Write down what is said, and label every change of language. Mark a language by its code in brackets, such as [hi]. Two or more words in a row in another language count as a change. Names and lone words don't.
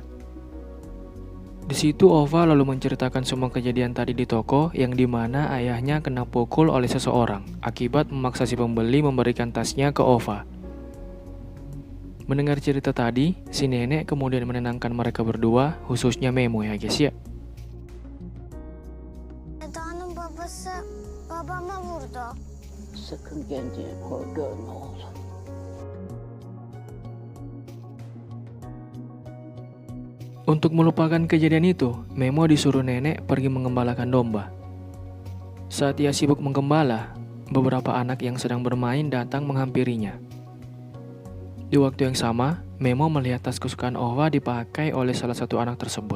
[id] Di situ Ova lalu menceritakan semua kejadian tadi di toko yang dimana ayahnya kena pukul oleh seseorang akibat memaksa si pembeli memberikan tasnya ke Ova. Mendengar cerita tadi, si nenek kemudian menenangkan mereka berdua, khususnya Memo ya guys ya. [tr] Eda'nın babası babama vurdu. Sakın kendini hor görme oğlum. [id] Untuk melupakan kejadian itu, Memo disuruh nenek pergi mengembalakan domba. Saat ia sibuk menggembala, beberapa anak yang sedang bermain datang menghampirinya. Di waktu yang sama, Memo melihat tas kesukaan Ova dipakai oleh salah satu anak tersebut.